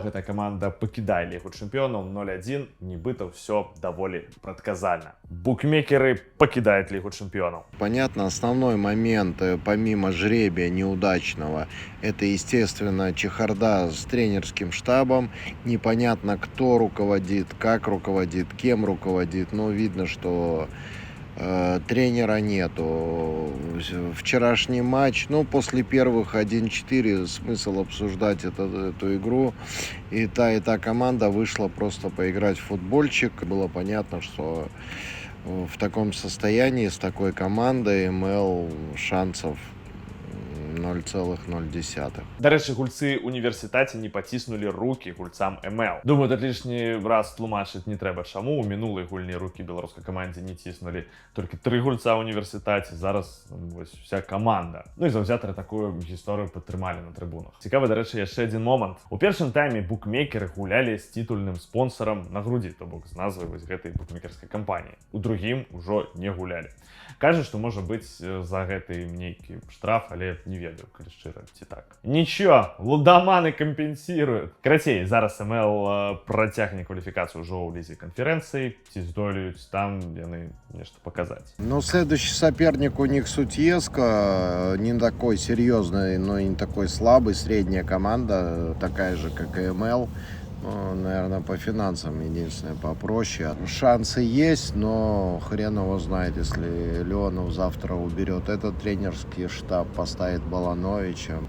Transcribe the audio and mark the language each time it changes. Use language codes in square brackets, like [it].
[be] Гэтая каманда пакідае Лігу чэмпіёнаў 0-1. Нібыта ўсё даволі прадказальна. [ru] Букмекеры покидают Лигу чемпионов. Понятно, основной момент, помимо жребия неудачного, это, естественно, чехарда с тренерским штабом. Непонятно, кто руководит, как руководит, кем руководит. Но видно, что тренера нету. Вчерашний матч, после первых 1-4 смысл обсуждать эту игру. И та команда вышла просто поиграть в футбольчик. Было понятно, что в таком состоянии, с такой командой МЛ шансов 0,0. [be] Дарэчы, гульцы універсітэце не паціснулі рукі гульцам МЛ. Думаю, тут лішні раз тлумачыць не трэба чаму. У мінулай гульні рукі беларускай камандзе не ціснулі толькі 3 гульца ў універсітэце. Зараз вось вся каманда. Ну і заўзятары такую гісторыю падтрымалі на трыбунах. Цікавы, дарэчы, яшчэ адзін момант. У першым тайме букмекеры гулялі з титульным спонсорам на грудзі, то бок з назвай вось гэтай букмекерскай кампаніі. У другім ужо не гулялі. Кажа, што можа быць за гэты нейкі штраф, але не ведаю, калі шчыра, ці так. Нічого, лудоманы кампенсіруюць. Карацей, зараз МЛ працягне кваліфікацыю ўжо ў лізе канферэнцыі, ці здолеюць там яны нешта паказаць. [ru] Следующий соперник у них Сутьеска, не такой серьезный, но и не такой слабый, средняя команда, такая же, как и МЛ. Наверное, по финансам единственное попроще. Шансы есть, но хрен его знает, если Леонов завтра уберет этот тренерский штаб, поставит Балановича.